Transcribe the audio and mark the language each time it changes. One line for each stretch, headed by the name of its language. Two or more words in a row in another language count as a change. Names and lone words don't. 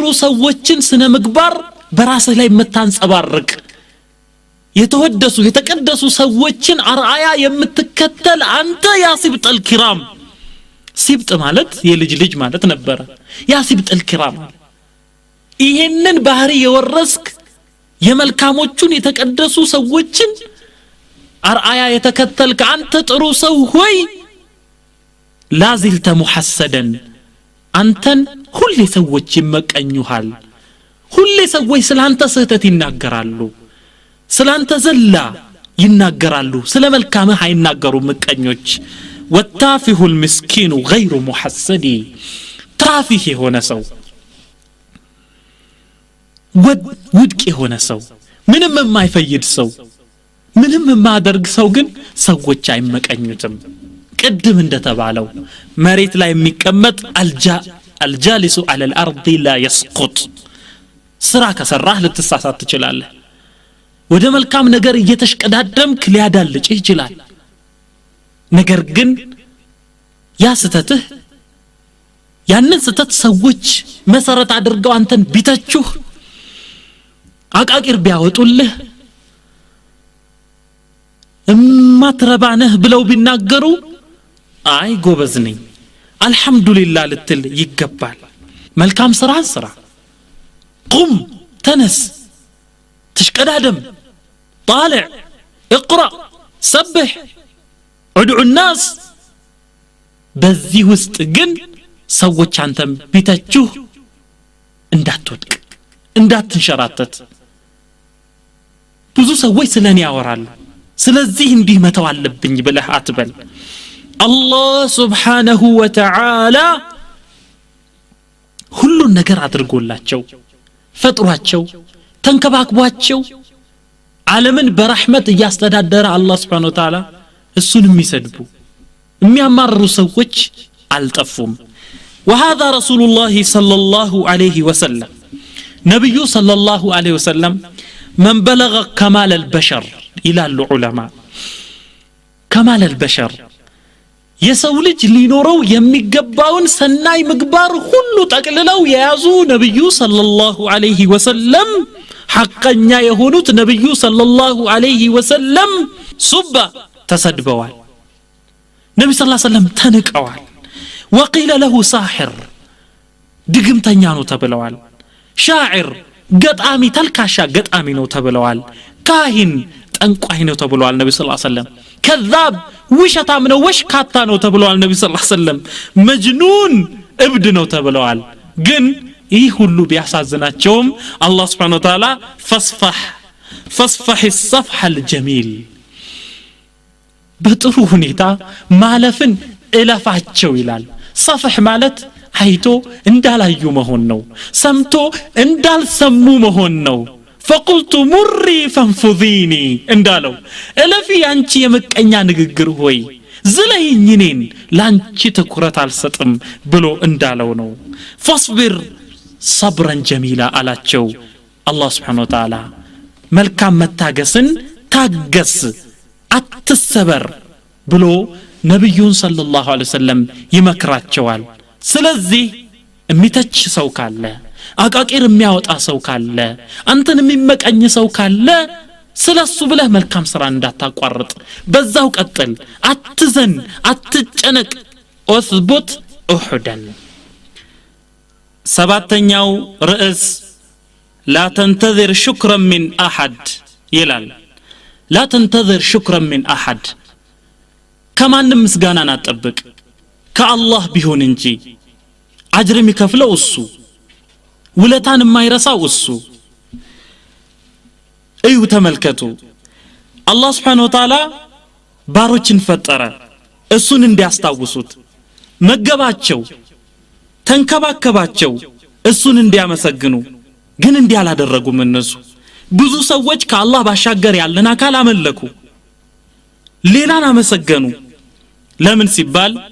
Amharic: ሰዎችን ስነ ምግባር በራስህ ላይ የምታንጸባርቅ የተወደሱ የተቀደሱ ሰዎችን አርአያ የምትከተል አንተ
Arabic: يا سبط الكرام
Amharic: ሲብጥ ማለት የልጅ ልጅ ማለት ነበር
Arabic: يا سبط الكرام
Amharic: ይሄንን ባህሪ የወረስክ የመልካሞቹን የተቀደሱ ሰዎችን አርአያ የተከተልክ አንተ ጥሩ ሰው ሆይ
Arabic: لا زلت محسدا
Amharic: አንተን ሁሌ ሰዎች ይመቀኙሃል ሁሌ ሰዎች ስላንተ ስህተት ይናገራሉ ስላንተ ዘላ ይናገራሉ ስለ መልካምህ አይናገሩ ምቀኞች
Arabic: والتافه المسكين غير محسد
Amharic: تافه የሆነ ሰው ውድቅ የሆነ ሰው ምንም የማይፈይድ ሰው ምንም የማያደርግ ሰው ግን ሰዎች አይመቀኙትም ቅድም እንደተባለው መሬት ላይ የሚቀመጥ
Arabic: الجالس على الارض لا يسقط
Amharic: ስራ ከሰራህ ልትሳሳት ትችላለህ ወደ መልካም ነገር እየተሽቀዳደምክ ሊያዳልጭህ ይችላል ነገር ግን ያ ስተትህ ያንን ስተት ሰዎች መሰረት አድርገው አንተን ቢተቹህ አቃቂር ቢያወጡልህ እማትረባነህ ብለው ቢናገሩ አይ ጎበዝ ነኝ አልহামዱሊላህ ልትል ይገባል መልካም ስራ ስራ ቁም ተነስ
Arabic: تشقدادم طالع اقرأ سبح ادعو الناس
Amharic: በዚህ ውስጥ ግን ሰዎች አንተም ቢተቹህ እንዳትወድቅ እንዳትንሸራተት ብዙ ሰዎች ስለኔ ያወራሉ ስለዚህ እንዲህ መተው አለብኝ ብለህ አትበል አላህ
Arabic: سبحانه وتعالى
Amharic: ሁሉን ነገር አድርጎላቸው ፈጥሯቸው ተንከባክቧቸው ዓለምን በረህመት ያስተዳደረ አላህ
Arabic: سبحانه وتعالى
Amharic: እሱን የሚሰድቡ የሚያማርሩ ሰዎች አልጠፉም
Arabic: وهذا رسول الله صلى الله
Amharic: عليه وسلم نبي صلى الله
Arabic: عليه وسلم من بلغ كمال البشر الى العلماء كمال البشر
Amharic: የሰው ልጅ ሊኖረው የሚገባውን ሰናይ ምግባር ሁሉ ጠቅልለው የያዙ ነብዩ
Arabic: صلى الله عليه وسلم
Amharic: ሐቀኛ የሆኑት ነብዩ
Arabic: صلى الله عليه وسلم
Amharic: ሱባ ተሰድበዋል ነብዩ
Arabic: صلى الله عليه وسلم
Amharic: ተንቀዋል
Arabic: وقيل له ساحر
Amharic: ድግምተኛ ነው ተብለዋል ሻዒር ገጣሚ ተልካሻ ገጣሚ ነው ተብለዋል ካህን ጠንቋይ ነው ተብለዋል ነብዩ
Arabic: صلى الله عليه وسلم
Amharic: ከዛብ ውሸታም ነው ወሽካታ ነው ተብለዋል ነብዩ
Arabic: صلى الله عليه وسلم
Amharic: መጅኑን እብድ ነው ተብለዋል ግን ይህ ሁሉ ቢያሳዝናቸውም አላህ
Arabic: سبحانه وتعالى فاصفح الصفح الجميل
Amharic: በጥሩ ሁኔታ ማለፍን እለፋቸው ይላል صفح ማለት አይቶ እንዳላዩ መሆን ነው ሰምቶ እንዳልሰሙ መሆን ነው
Arabic: فقلت مري فانفذيني
Amharic: እንዳለው እለፊ አንቺ የመቀኛ ንግግር ሆይ ዝለይኝ እኔን ላንቺ ትኩረት አልሰጥም ብሎ እንዳለው ነው
Arabic: فاصبر صبرا جميلا
Amharic: አላቸው አላህ
Arabic: سبحانه وتعالى
Amharic: መልካም መታገስን ታገስ አትሰበር ብሎ ነብዩን
Arabic: صلى الله عليه وسلم
Amharic: ይመክራቸዋል ስለዚህ የሚተች ሰው ካለ አቃቂር የሚያወጣ ሰው ካለ አንተን የሚመቀኝ ሰው ካለ ስለሱ ብለህ መልካም ስራ እንዳታቋርጥ በዛው ቀጥል አትዘን አትጨነቅ
Arabic: اثبت احدا
Amharic: ሰባተኛው ርዕስ
Arabic: لا تنتظر شكرا من احد
Amharic: ይላል
Arabic: لا تنتظر شكرا من احد
Amharic: ከማንም ምስጋናን አትጠብቅ ከአላህ ቢሆን እንጂ አጅር የሚከፍለው እሱ ውለታን የማይረሳው እሱ እዩ ተመልከቱ አላህ
Arabic: سبحانه وتعالى
Amharic: ባሮችን ፈጠረ እሱን እንዲያስታውሱት መገባቸው ተንከባከባቸው እሱን እንዲያመሰግኑ ግን እንዲያላደረጉም እነሱ ብዙ ሰዎች ከአላህ ባሻገር ያለን አካል አመለኩ ሌላን አመሰገኑ ለምን ሲባል